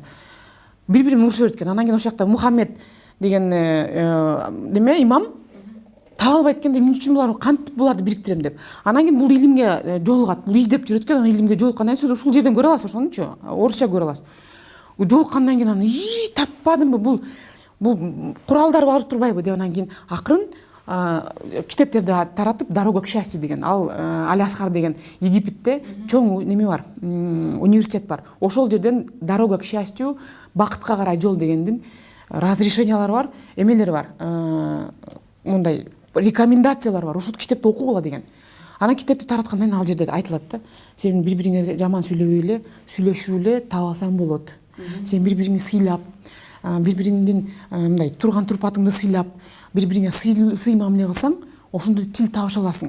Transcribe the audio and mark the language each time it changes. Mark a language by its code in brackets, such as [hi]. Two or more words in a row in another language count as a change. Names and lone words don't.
[ky] Бири-бири менен урушуп экен. Анан кийин ошол жакта Мухаммед деген неме имам таба албайт экен, эмне үчүн булар кантип буларды бириктирем деп. Анан кийин бул илимге жолугат, бул издеп жүрөт экен, анан илимге жолуккандан кийин ушул жерден көрө аласыз ошонучу, орусча көрө аласыз. Жолуккандан кийин анан таппадымбы, бул куралдар бар турбайбы деп анан кийин акырын китептерди таратып, [ru] Дорога к счастью [ky] деген, ал Аль-Асхар деген Египетте чоң неме бар, университет бар. Ошол жерден [ru] Дорога к счастью, [ky] бакытка карай жол дегендин разрешениялары бар, эмелери бар, мындай рекомендациялар бар. Ушул китепти окугула деген. Анан китепти тараткандан кийин ал жерде айтылат да, сен бири-бириңерге жаман сүйлөбөй эле, сүйлөшүп эле таап алсаң болот. Сен бири-бириңди сыйлап, бири-бириңдин мындай турган турпатыңды сыйлап, бири-бириңе сый мамиле кылсаң, ошондо тил табыша аласың.